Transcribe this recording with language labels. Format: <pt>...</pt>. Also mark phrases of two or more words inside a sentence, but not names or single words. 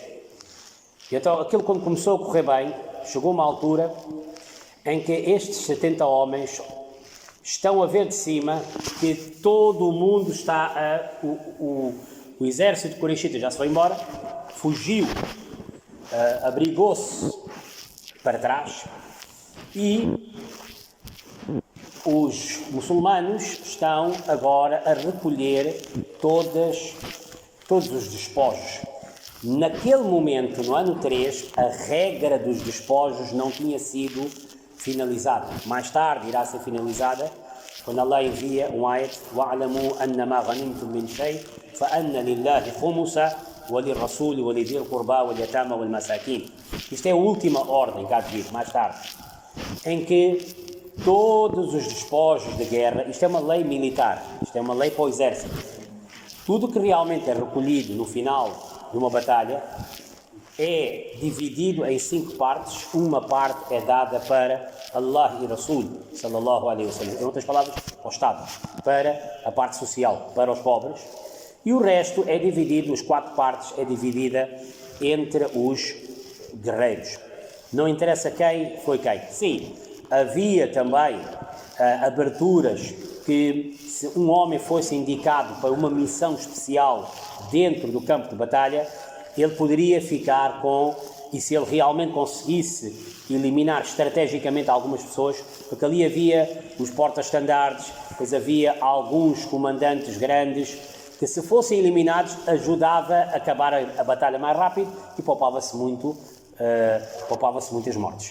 <pt>E então aquilo, quando começou a correr bem, chegou uma altura em que estes 70 homens estão a ver de cima que todo o mundo está o exército de Quraishita já se foi embora, fugiu, abrigou-se para trás e os muçulmanos estão agora a recolher todos os despojos. Naquele momento, no ano 3, a regra dos despojos não tinha sido finalizada. Mais tarde irá ser finalizada quando Allah envia um ayat:</pt> <ar>وَعْلَمُوا أَنَّمَا غَنِمْتُم مِّن شَيْءٍ فَأَنَّ لِلَّهِ خُمُسَهُ وَلِلرَّسُولِ وَلِذِي الْقُرْبَى وَالْيَتَامَى وَالْمَسَاكِينِ.</ar> <pt>Isto é a última ordem que há de vir, mais tarde, em que todos os despojos de guerra, isto é uma lei militar, isto é uma lei para o exército, tudo que realmente é recolhido no final de uma batalha é dividido em 5 partes. Uma parte é dada para Allah e Rasul</pt> <ar>صلى الله عليه وسلم,</ar> <pt>em outras palavras, ao Estado, para a parte social, para os pobres, e o resto é dividido, as 4 partes é dividida entre os guerreiros. Não interessa quem foi quem. Sim, havia também aberturas que, se um homem fosse indicado para uma missão especial dentro do campo de batalha, ele poderia ficar com, e se ele realmente conseguisse eliminar estrategicamente algumas pessoas, porque ali havia os porta-estandardes, depois havia alguns comandantes grandes, que se fossem eliminados ajudava a acabar a batalha mais rápido e poupava-se muitas mortes.</pt>